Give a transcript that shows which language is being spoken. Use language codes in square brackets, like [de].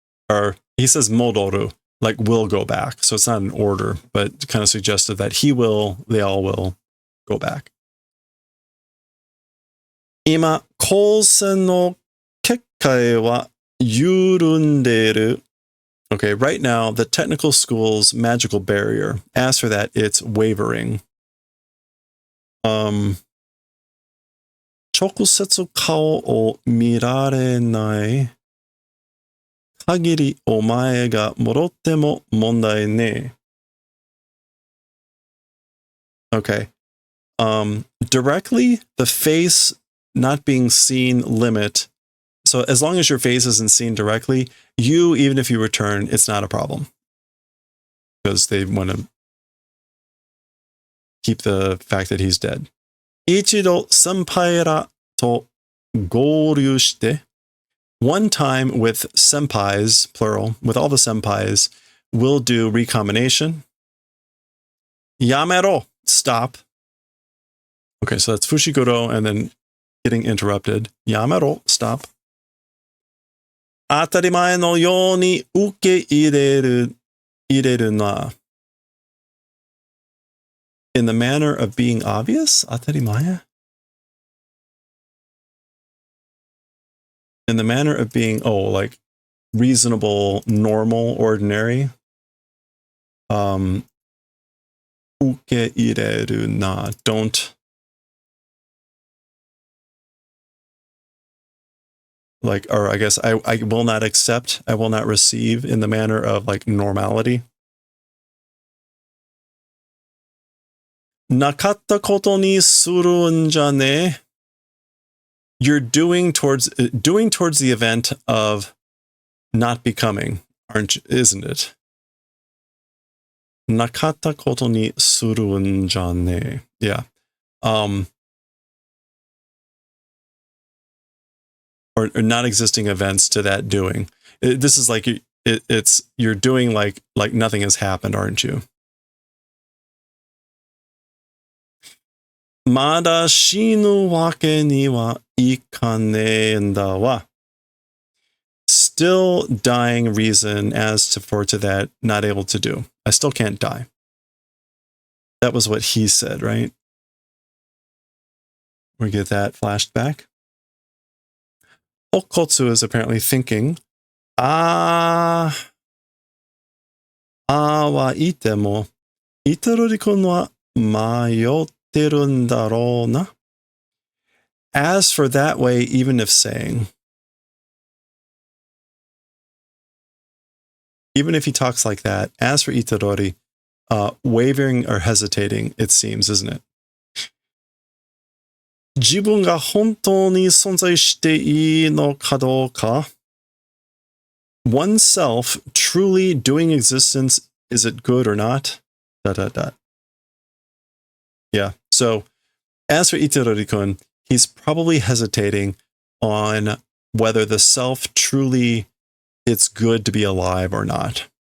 [en] Or he says modoru, like will go back. So it's not an order, but kind of suggested that he will, they all will go back. [ja] Ima, kosen no kekkai wa yurunderu. [en] Okay, right now, the technical school's magical barrier, as for that, it's wavering. [ja] 直接顔を見られない限りお前が戻っても問題ねえ。 [en] Okay. Directly, the face not being seen limit. So as long as your face isn't seen directly, you, even if you return, it's not a problem. Because they want to keep the fact that he's dead. [ja] 一度先輩らと合流して [en] one time with senpais, plural, with all the senpais, we'll do recombination. Yamero, stop. Okay, so that's Fushiguro and then getting interrupted. Yamero, stop. [ja] 当たり前のように受け入れるな。 [en] In the manner of being obvious? [ja] 当たり前? [en] In the manner of being, like reasonable, normal, ordinary. [ja] 受け入れるな. [en] Don't. Like, or I guess I will not accept, I will not receive in the manner of like normality. [ja] なかったことにするんじゃね. [en] You're doing towards the event of not becoming, isn't it? [ja] なかったことにするんじゃね. [en] Yeah. Or not existing events to that doing. This is like it's you're doing like nothing has happened, aren't you? [ja] まだ死ぬわけにはいかねえんだわ. [en] Still dying reason for that not able to do. I still can't die. That was what he said, right? We get that flashed back. Okotsu is apparently thinking, [ja] あはいても、イトロリ君は迷ってるんだろうな. [en] As for that way, even if saying, even if he talks like that, as for Itadori, wavering or hesitating, it seems, isn't it? [ja] 自分が本当に存在していいのかどうか? [en] Oneself truly doing existence, is it good or not? ... Yeah, so as for Itadori-kun, he's probably hesitating on whether the self truly, it's good to be alive or not.